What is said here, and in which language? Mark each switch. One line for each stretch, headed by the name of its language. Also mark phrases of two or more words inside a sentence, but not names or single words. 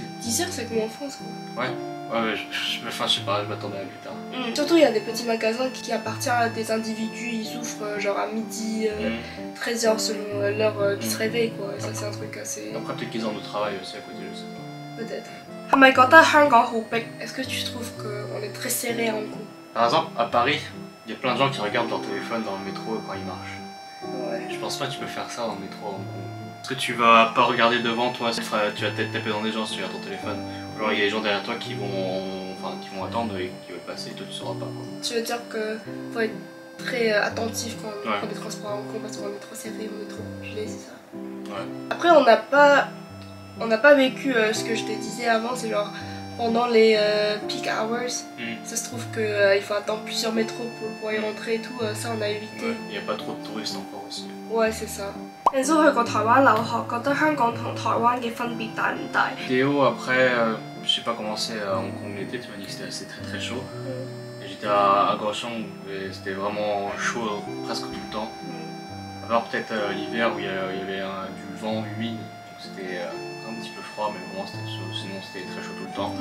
French: 10h, c'est comme en France, quoi. Ouais. Ouais, enfin, je sais pas, je m'attendais à plus tard. Surtout, il y a des petits magasins qui appartiennent à des individus, ils ouvrent genre à midi, 13h selon l'heure qui se réveille, quoi. Et ça, c'est un truc assez... Après, peut-être qu'ils ont du travail aussi à côté, je sais pas. Peut-être.
Cantonese: 係咪覺得香港好逼?
French: Est-ce que tu trouves qu'on est très serré en coup? Par exemple, à Paris, il y a plein de gens qui regardent leur téléphone dans le métro quand ils marchent. Ouais. Je pense pas que tu peux faire ça dans le métro à Hong Kong. Parce que tu vas pas regarder devant toi, tu vas peut-être taper dans des gens si tu regardes ton téléphone. Genre il y a des gens derrière toi qui vont attendre et qui veulent passer et toi tu sauras pas. Quoi. Tu veux dire qu'il faut être très attentif quand on prend des transports à Hong Kong parce qu'on est trop serré, on est trop populé, c'est ça? Ouais. Après on n'a pas vécu ce que je te disais avant, c'est genre pendant les
English: peak hours,
French: ça se trouve qu'il faut attendre plusieurs métros pour pouvoir y rentrer et tout, ça on a évité. Ouais, il n'y a pas trop de touristes encore aussi. Ouais, c'est ça.
Cantonese: Enzo 去過台灣留學，覺得香港同台灣嘅分別大唔大？
French: Théo, après, je sais pas comment c'est à Hong Kong l'été, tu m'as dit que c'était très chaud. Et j'étais à Kaohsiung et c'était vraiment chaud presque tout le temps. À part peut-être l'hiver où il y avait du vent humide, donc c'était un petit peu froid, mais vraiment c'était chaud, sinon c'était très chaud tout le temps.